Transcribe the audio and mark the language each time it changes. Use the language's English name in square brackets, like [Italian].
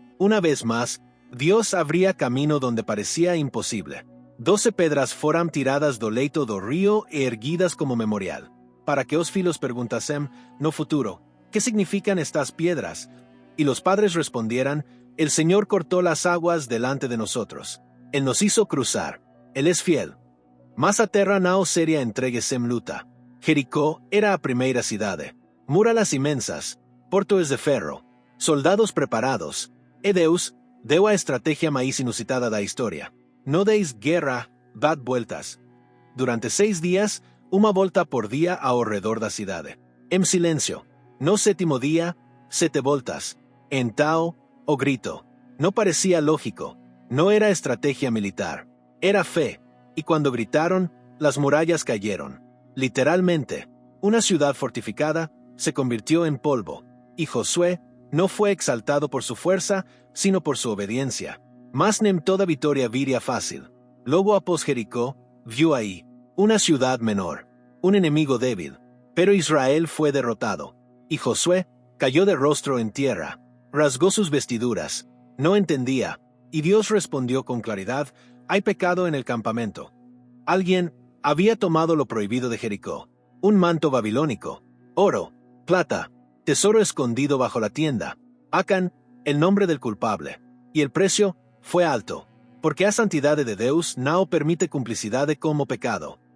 [Spanish] Una vez más, Dios abría camino donde parecía imposible. [Portuguese] 12 pedras foram tiradas do leito do río e erguidas como memorial. Para que os filos perguntasem, no futuro, [Spanish] ¿qué significan estas piedras? Y los padres respondieran, el Señor cortó las aguas delante de nosotros. Él nos hizo cruzar. Él es fiel. [Portuguese] Mas a terra não seria entregue sem luta. Jericó era a primeira cidade. [Spanish] Murallas inmensas, [Portuguese] portões de ferro, [Spanish] soldados preparados. [Portuguese] E Deus deu a estratégia mais inusitada da história. [Spanish] No deis guerra, dad vueltas. [Portuguese] Durante 6 días, uma volta por día ao redor da cidade. Em silêncio. No 7º día, 7 voltas. Então, o grito. [Spanish] No parecía lógico. No era estrategia militar. Era fe. Y cuando gritaron, las murallas cayeron. Literalmente, una ciudad fortificada se convirtió en polvo. Y Josué no fue exaltado por su fuerza, sino por su obediencia. [Portuguese] Mas nem toda victoria viria fácil. Logo após Jericó, [Spanish] vio ahí una ciudad menor, un enemigo débil. Pero Israel fue derrotado. Y Josué cayó de rostro en tierra. Rasgó sus vestiduras. No entendía. Y Dios respondió con claridad, hay pecado en el campamento. Alguien había tomado lo prohibido de Jericó. Un manto babilónico. Oro, plata, tesoro escondido bajo la tienda. Acán, el nombre del culpable. Y el precio fue alto. [Portuguese] Porque a santidade de Deus não permite cumplicidade como pecado.